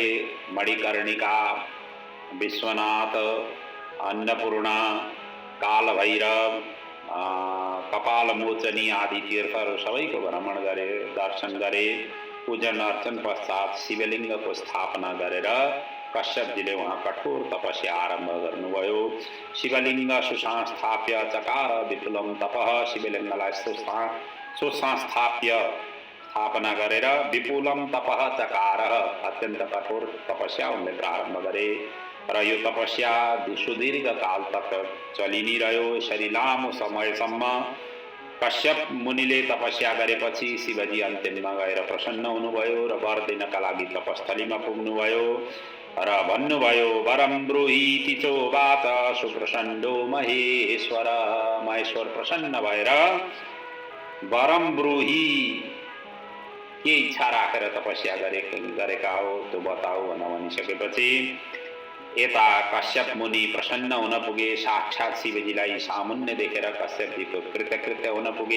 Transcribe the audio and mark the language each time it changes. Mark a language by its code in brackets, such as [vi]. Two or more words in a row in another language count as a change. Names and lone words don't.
[ne] मणिकर्णिका, विश्वनाथ, अन्नपूर्णा, कालभैरव कपाल मोचनी आदि तीर्थहरू सबैको भ्रमण गरे, दर्शन गरे। पूजन अर्चन पश्चात शिवलिङ्गको स्थापना गरेर कश्यपजीले वहाँ कठोर तपस्या आरम्भ गर्नुभयो। [sa] शिवलिङ्ग सुसंस्थाप्य चकार विपुलम तपः, [ne] शिवलिङ्गलाई सुसंस्थाप्य स्थापना गरेर [sa] विपुलम तपः चकार, [ne] अत्यन्त कठोर तपस्या उनले प्रारम्भ गरे र यो तपस्या सुदीर्घ [hi] काल तक [ne] चलि नै रह्यो। यसरी लामो समयसम्म कश्यप मुनिले तपस्या गरेपछि शिवजी अन्त्यमा गएर प्रसन्न हुनुभयो र वर दिनका लागि तपस्थलीमा पुग्नुभयो र भन्नुभयो, [sa] वरम ब्रूहीति चोवाच सुप्रसन्नो महेश्वर। [ne] महेश्वर प्रसन्न भएर [sa] वरम ब्रूही, [ne] के इच्छा राखेर तपस्या गरेका हो त्यो बताऊ भनिसकेपछि यता कश्यप मुनि प्रसन्न हुन पुगे। साक्षात शिवजीलाई सामुन्य देखेर कश्यपजीको कृतकृत्य हुन पुगे।